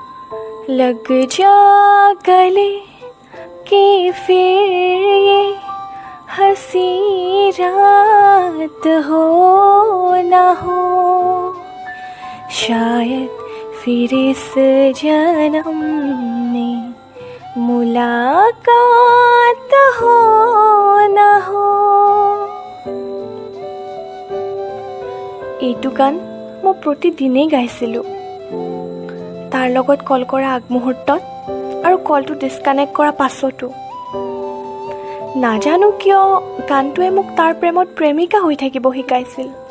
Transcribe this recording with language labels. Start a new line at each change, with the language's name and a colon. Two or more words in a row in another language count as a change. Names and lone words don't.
Hindi: लग जा गले कि फिर ये हंसी रात हो ना हो, शायद फिर इस जन्म में मुलाकात हो ना हो।
Assamese: এইটো গান মই প্ৰতিদিনেই গাইছিলোঁ, তাৰ লগত কল কৰা আগমুহূৰ্তত আৰু কলটো ডিছকানেক্ট কৰা পাছতো। নাজানো কিয় গানটোৱে মোক তাৰ প্ৰেমত প্ৰেমিকা হৈ থাকিব শিকাইছিল।